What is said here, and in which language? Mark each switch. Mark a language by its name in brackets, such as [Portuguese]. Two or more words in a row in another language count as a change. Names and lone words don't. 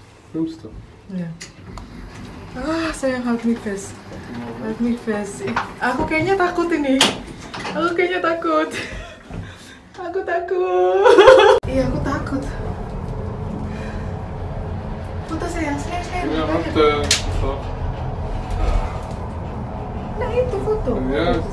[German] Filmst du? [Indonesian] Ya. Sayang, [English] hug me fast. Hug me fast. [Indonesian] Aku kayaknya takut ini. Aku kayaknya takut. Aku takut. Iya, aku takut. Foto sayang. [German] Ja, warte. So. [Indonesian] Nah, itu foto. [German] Ja.